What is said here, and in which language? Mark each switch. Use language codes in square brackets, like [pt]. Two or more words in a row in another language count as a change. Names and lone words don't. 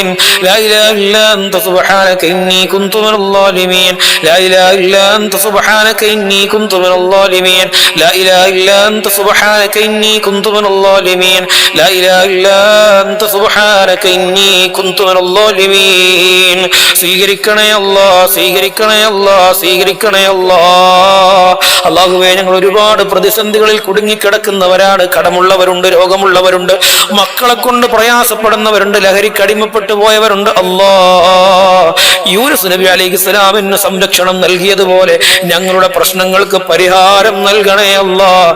[ar] لا إله إلا أنت سبحانك إني كنت من الظالمين. لا إله إلا أنت سبحانك إني كنت من الظالمين. لا إله إلا أنت سبحانك إني كنت من الظالمين. لا إله إلا أنت سبحانك إني كنت من الظالمين. [ml] സ്വീകരിക്കണേ അല്ലാഹ്, സ്വീകരിക്കണേ അല്ലാഹ്, സ്വീകരിക്കണേ അല്ലാഹ്. അല്ലാഹുവേ, ഞങ്ങൾ ഒരുപാട് പ്രതിസന്ധികളിൽ കുടുങ്ങിക്കിടക്കുന്നവരാണ്. കടമുള്ളവരുണ്ട്, രോഗമുള്ളവരുണ്ട്, മക്കളെ കൊണ്ട് പ്രയാസപ്പെടുന്നവരുണ്ട്, ലഹരിക്ക് അടിമപ്പെട്ടു പോയവരുണ്ട്. അല്ലാഹ്, യൂനുസ് നബി അലൈഹിസ്സലാമിന് സംരക്ഷണം നൽകിയതുപോലെ ഞങ്ങളുടെ പ്രശ്നങ്ങൾക്ക് പരിഹാരം നൽകണേ അല്ലാഹ്.